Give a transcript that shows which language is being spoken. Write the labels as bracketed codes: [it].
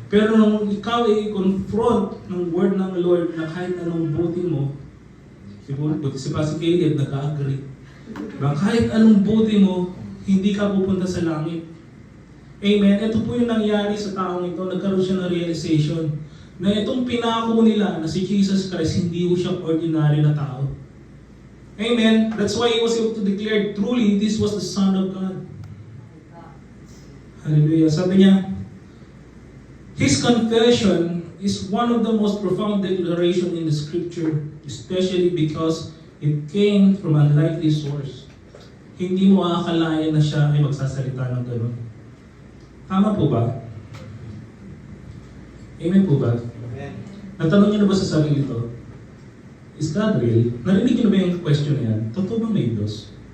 [tl] Pero nung ikaw ay confront ng word ng Lord na kahit anong buti mo, siguro, buti si Pastor Caleb, nag-agree. Diba? Kahit anong buti mo, hindi ka pupunta sa langit. Amen? Ito po yung nangyari sa taong ito, nagkaroon siya ng realization na itong pinako nila na si Jesus Christ, hindi po siya ordinary na tao. Amen? [en] That's why he was able to declare, truly, this was the Son of God. Hallelujah. [tl] Sabi niya, [en] his confession is one of the most profound declaration in the scripture, especially because it came from a unlikely source. [tl] Hindi mo aakalain na siya ay magsasalita ng gano'n. Tama po ba? Amen po ba? Amen. Natanong niyo na ba sa sarili ito? [en] Is God real? [tl] Narinig niyo na ba yung question na yan? Totoo bang may Diyos?